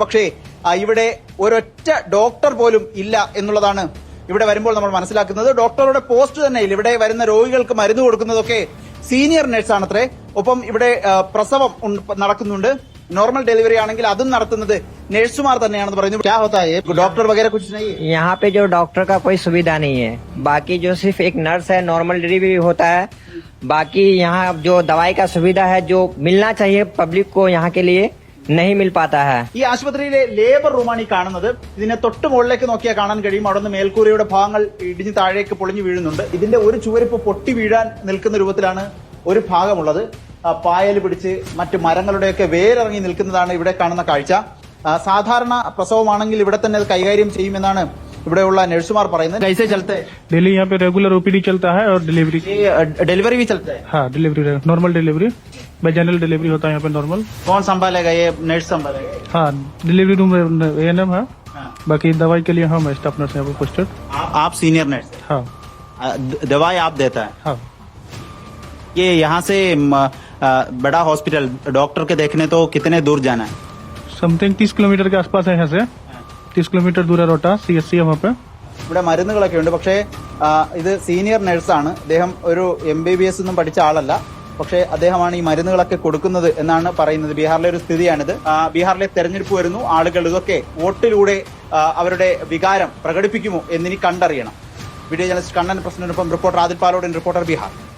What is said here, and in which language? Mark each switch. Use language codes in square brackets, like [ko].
[ml] പക്ഷേ ഇവിടെ ഒരൊറ്റ ഡോക്ടർ പോലും ഇല്ല എന്നുള്ളതാണ് ഇവിടെ വരുമ്പോൾ നമ്മൾ മനസ്സിലാക്കുന്നത്. ഡോക്ടറുടെ പോസ്റ്റ് തന്നെ ഇല്ല. ഇവിടെ വരുന്ന രോഗികൾക്ക് മരുന്ന് കൊടുക്കുന്നതൊക്കെ സീനിയർ നഴ്സാണത്രേ. ഒപ്പം ഇവിടെ പ്രസവം നടക്കുന്നുണ്ട്. नॉर्मल डिलीवरी ആണെങ്കിൽ അതും നടത്തുന്നത് നഴ്സുമാർ തന്നെയാണെന്ന് പറയുന്നു. [hi] क्या होता है डॉक्टर वगैरह कुछ नहीं है यहाँ पे? जो डॉक्टर का कोई सुविधा नहीं है. बाकी जो सिर्फ एक नर्स है, नॉर्मल डिलीवरी होता है. बाकी यहाँ जो दवाई का सुविधा है जो मिलना चाहिए पब्लिक को, यहाँ के लिए नहीं मिल पाता है. [ml] ഈ ആശുപത്രിയിലെ ലേബർ റൂമാണ് ഈ കാണുന്നത്. ഇതിനെ തൊട്ട് മുകളിലേക്ക് നോക്കിയാൽ കാണാൻ കഴിയും. അവിടെ നിന്ന് മേൽക്കൂരയുടെ ഭാഗങ്ങൾ ഇടിഞ്ഞ് താഴേക്ക് പൊളിഞ്ഞു വീഴുന്നുണ്ട്. ഇതിന്റെ ഒരു ചുവരിപ്പ് പൊട്ടി വീഴാൻ നിൽക്കുന്ന രൂപത്തിലാണ് ഒരു ഭാഗമുള്ളത്. പായൽ പിടിച്ച് മറ്റു മരങ്ങളുടെയൊക്കെ വേരിറങ്ങി നിൽക്കുന്നതാണ് ഇവിടെ കാണുന്ന കാഴ്ച. സാധാരണ പ്രസവമാണെങ്കിൽ ഇവിടെ തന്നെ അത് കൈകാര്യം ചെയ്യുമെന്നാണ് ഇവിടെയുള്ള നഴ്സുമാർ പറയുന്നത്. [hi] कैसे चलते हैं? डेली यहाँ पे रेगुलर ओपीडी चलता है और डिलीवरी डिलीवरी भी चलता है. हाँ, delivery normal delivery, general delivery होता है यहाँ पे नॉर्मल. कौन संभालेगा? ये नर्स संभालेगा. हाँ, डिलीवरी रूम ANM है. बाकी दवाई के लिए हम स्टाफ नर्स यहाँ पे पोस्टेड. आप सीनियर नर्स? हाँ. दवाई आप देता है? हाँ. ये यहाँ से बड़ा हॉस्पिटल डॉक्टर के देखने तो कितने दूर जाना है? समथिंग 30 किलोमीटर के आसपास है यहाँ से. 30 किलोमीटर दूर है रोटा. CSC है वहाँ पे. [ml] ഇവിടെ മരുന്നുകളൊക്കെ ഉണ്ട്. പക്ഷേ ഇത് സീനിയർ നഴ്സാണ്. അദ്ദേഹം ഒരു MBBS ഒന്നും പഠിച്ച ആളല്ല. പക്ഷേ അദ്ദേഹമാണ് ഈ മരുന്നുകളൊക്കെ കൊടുക്കുന്നത് എന്നാണ് പറയുന്നത്. ബീഹാറിലെ ഒരു സ്ഥിതിയാണിത്. ബീഹാറിലെ തെരഞ്ഞെടുപ്പ് വരുന്നു. ആളുകൾ ഇതൊക്കെ വോട്ടിലൂടെ അവരുടെ വികാരം പ്രകടിപ്പിക്കുമോ എന്നിനി കണ്ടറിയണം. Video journalist Kannan പ്രസിഡന്റിനൊപ്പം reporter Adil Palodan, reporter Bihar.